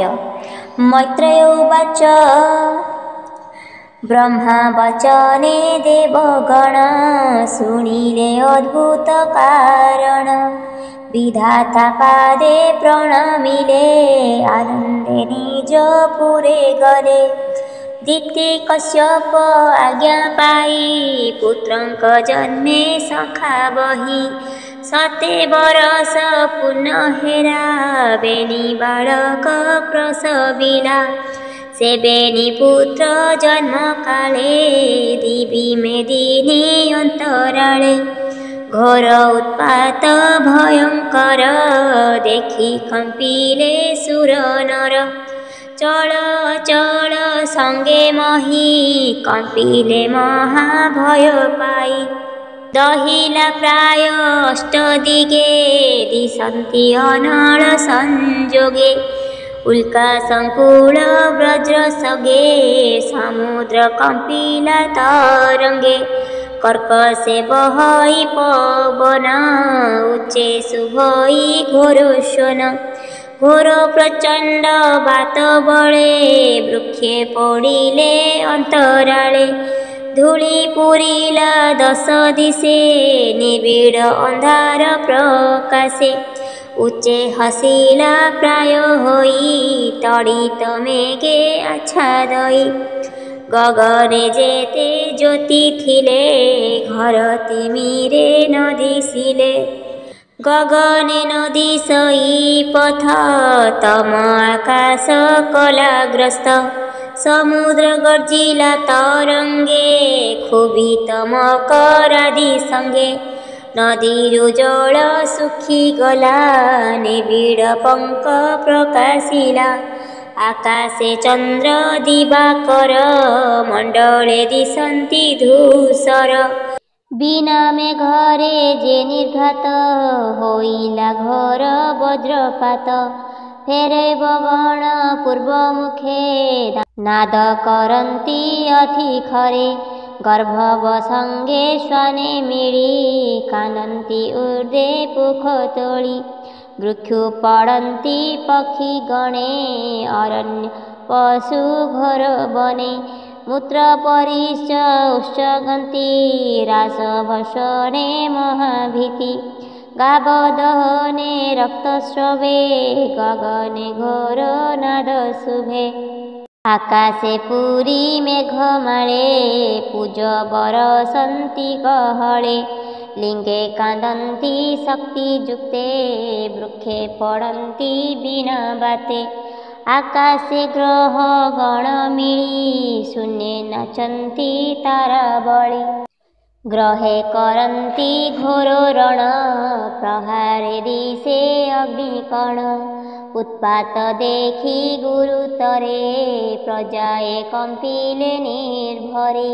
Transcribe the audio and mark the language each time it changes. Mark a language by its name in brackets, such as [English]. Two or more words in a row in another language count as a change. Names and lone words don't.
[Odia] ମୈତ୍ରେୟ ଉବାଚ ବ୍ରହ୍ମା ବଚନେ ଦେବଗଣ ଶୁଣିଲେ ଅଦ୍ଭୁତ କାରଣ। ବିଧାତା ପାଦେ ପ୍ରଣମିଲେ ଆନନ୍ଦେ ନିଜ ପୁରେ ଗଲେ। ଦିତି କଶ୍ୟପ ଆଜ୍ଞା ପାଇ ପୁତ୍ରଙ୍କ ଜନ୍ମେ ସଖା ବହି। ଶତେ ବରଷ ପୂର୍ଣ୍ଣ ହେରା ବେନି ବାଳକ ପ୍ରସବିଲା। ସେ ବେନି ପୁତ୍ର ଜନ୍ମ କାଳେ ଦିବି ମେଦିନୀ ଅନ୍ତରାଳେ। ଘୋର ଉତ୍ପାତ ଭୟଙ୍କର ଦେଖି କମ୍ପିଲେ ସୁର ନର। ଚଳ ଚଳ ସଙ୍ଗେ ମହୀ କମ୍ପିଲେ ମହାଭୟ ପାଇ। ଦହିଲା ପ୍ରାୟ ଅଷ୍ଟଦିଗେ ଦିଶନ୍ତି ଅନଳ ସଂଯୋଗେ। ଉଲ୍କା ସଙ୍କୁଳ ବଜ୍ର ସଗେ ସମୁଦ୍ର କମ୍ପିଲା ତରଙ୍ଗେ। କର୍କଶେ ବହଇ ପବନ ଉଚ୍ଚେ ଶୁଭଇ ଘୋରୋଶନ। ଘୋର ପ୍ରଚଣ୍ଡ ବାତ ବଳେ ବୃକ୍ଷେ ପଡ଼ିଲେ ଅନ୍ତରାଳେ। ଧୂଳି ପୁରିଲା ଦଶ ଦିଶେ ନିବିଡ଼ ଅନ୍ଧାର ପ୍ରକାଶେ। ଉଚ୍ଚେ ହସିଲା ପ୍ରାୟ ହୋଇ ତଡ଼ିତ ମେଘେ ଆଚ୍ଛାଦଇ। ଗଗନେ ଯେତେ ଜ୍ୟୋତି ଥିଲେ ଘର ତିମିରେ ନ ଦିଶିଲେ। ଗଗନେ ନ ଦିଶଇ ପଥ ତମ ଆକାଶ କଳାଗ୍ରସ୍ତ। ସମୁଦ୍ର ଗର୍ଜିଲା ତରଙ୍ଗେ କ୍ଷୋଭିତମ କରାଦି ସଙ୍ଗେ। ନଦୀରୁ ଜଳ ଶୁଖି ଗଲା ନିବିଡ଼ ପଙ୍କ ପ୍ରକାଶିଲା। ଆକାଶେ ଚନ୍ଦ୍ର ଦିବାକର ମଣ୍ଡଳେ ଦିଶନ୍ତି ଧୂସର। ବିନା ମେଘରେ ଯେ ନିର୍ଘାତ ହୋଇଲା ଘୋର ବଜ୍ରପାତ। ଫେରେ ବଗଣ ପୂର୍ବ ମୁଖେ ନାଦ କରନ୍ତି ଅଥିଖରେ। ଗର୍ଭବ ସଙ୍ଗେ ଶ୍ୱାନେ ମିଳି କାନ୍ଦନ୍ତି ଊର୍ଦ୍ଧ୍ୱେ ପୁଖ ତୋଳି। ବୃକ୍ଷୁ ପଡ଼ନ୍ତି ପକ୍ଷୀ ଗଣେ ଅରଣ୍ୟ ପଶୁ ଘୋର ବନେ। ମୂତ୍ର ପରିଶ୍ଚ ଉଚ୍ଚଗନ୍ତି ରାସ ଭକ୍ଷଣେ ମହାଭୀତି। ଗାବଦହନେ ରକ୍ତସ୍ରବେ ଗଗନେ ଘୋର ନାଦ ଶୁଭେ। ଆକାଶେ ପୁରି ମେଘମାଳେ ପୂଜ ବରଷନ୍ତି ଗହଳେ। ଲିଙ୍ଗେ କାନ୍ଦନ୍ତି ଶକ୍ତିଯୁକ୍ତେ ବୃକ୍ଷେ ପଡ଼ନ୍ତି ବିନା ବାତେ। ଆକାଶେ ଗ୍ରହ ଗଣ ମିଳି ଶୂନ୍ୟେ ନାଚନ୍ତି ତାରାବଳୀ। ଗ୍ରହେ କରନ୍ତି ଘୋର ରଣ ପ୍ରହାରେ ଦିଶେ ଅଗ୍ନିକଣ। ଉତ୍ପାତ ଦେଖି ଗୁରୁତରେ ପ୍ରଜାଏ କମ୍ପିଲେ ନିର୍ଭରେ।